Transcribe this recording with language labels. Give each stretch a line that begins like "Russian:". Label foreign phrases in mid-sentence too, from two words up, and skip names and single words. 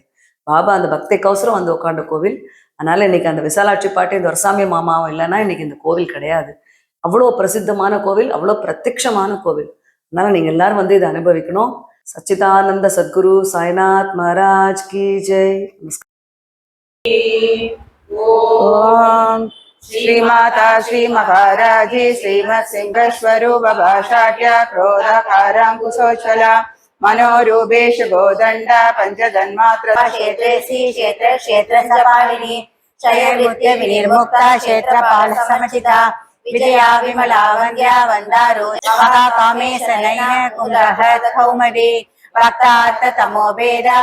Tamil: பாபா அந்த பக்தி கௌசரம் வந்து உட்காண்ட கோவில். அதனால இன்னைக்கு அந்த விசாலாட்சி பாட்டி இந்த வரசாமி மாமாவும் இல்லைன்னா இன்னைக்கு இந்த கோவில் கிடையாது. அவ்வளோ பிரசித்தமான கோவில், அவ்வளோ பிரத்யக்ஷமான கோவில். அதனால நீங்க எல்லாரும் வந்து இதை அனுபவிக்கணும். சச்சிதானந்த சத்குரு சாய்நாத் மகாராஜ்
Hindi: की जय.
Sanskrit: ஓம் श्री माता श्री महाराजी श्रीमत् सिंह स्वरूप भाषाट्य क्रोधाकारांकुशोज्वला मनोरूपेषु गोदण्ड पञ्चजन्मात्र क्षेत्रे श्री क्षेत्र क्षेत्र सपालिनी क्षयकृत्य विनिर्मुक्ता क्षेत्रपाल समचिता विजया विमला वन्द्या वन्दारो महाकामे सनयन कुन्दः कौमदे भक्तार्थ तमोभेद